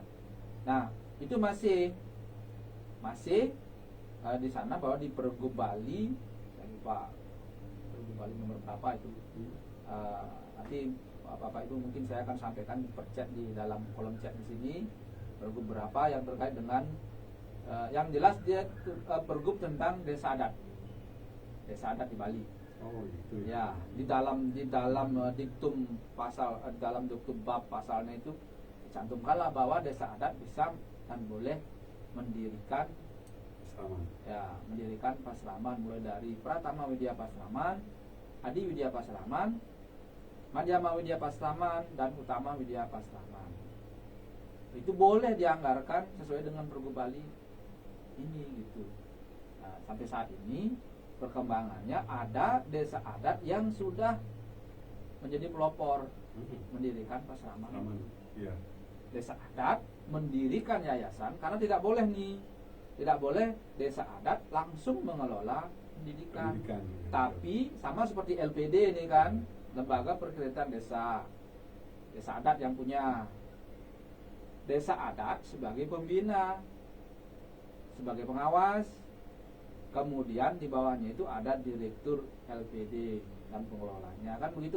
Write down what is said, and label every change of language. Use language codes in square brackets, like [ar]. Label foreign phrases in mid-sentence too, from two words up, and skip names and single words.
[id] Nah itu masih di sana bahwa di Pergub Bali, saya lupa Pergub Bali nomor berapa itu, nanti Bapak Ibu mungkin saya akan sampaikan di perchat di dalam kolom chat di sini pergub berapa yang terkait dengan yang jelas dia pergub tentang desa adat di Bali. Oh gitu ya. Di dalam diktum pasal, dalam diktum bab pasalnya itu dicantumkanlah bahwa desa adat bisa dan boleh mendirikan Pasraman mulai dari Pratama Widya Pasraman, Adi Widya Pasraman, Madhyama Widya Pasraman dan Utama Widya Pasraman. Itu boleh dianggarkan sesuai dengan Pergub Bali ini gitu. Nah, sampai saat ini perkembangannya ada desa adat yang sudah menjadi pelopor mendirikan Pasraman. Desa adat mendirikan yayasan karena tidak boleh nih tidak boleh desa adat langsung mengelola pendidikan. Tapi sama seperti LPD ini kan, lembaga perkreditan desa adat yang punya. Desa adat sebagai pembina, sebagai pengawas, kemudian di bawahnya itu ada direktur LPD dan pengelolanya, kan begitu.